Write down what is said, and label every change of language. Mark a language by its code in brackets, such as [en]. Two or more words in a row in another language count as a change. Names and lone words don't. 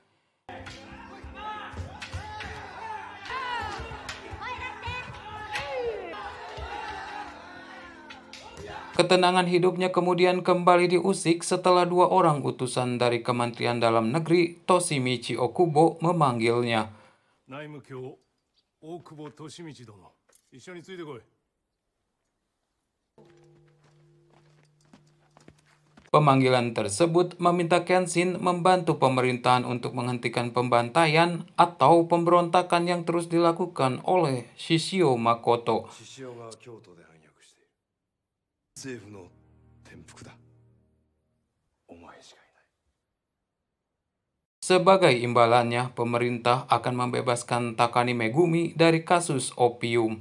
[id] Ketenangan hidupnya kemudian kembali diusik setelah dua orang utusan dari Kementerian Dalam Negeri, Toshimichi Okubo, memanggilnya. [ja] 内務卿大久保利通殿、一緒についてこい。 [id] Pemanggilan tersebut meminta Kenshin membantu pemerintahan untuk menghentikan pembantaian atau pemberontakan yang terus dilakukan oleh Shishio Makoto. Sebagai imbalannya, pemerintah akan membebaskan Takani Megumi dari kasus opium.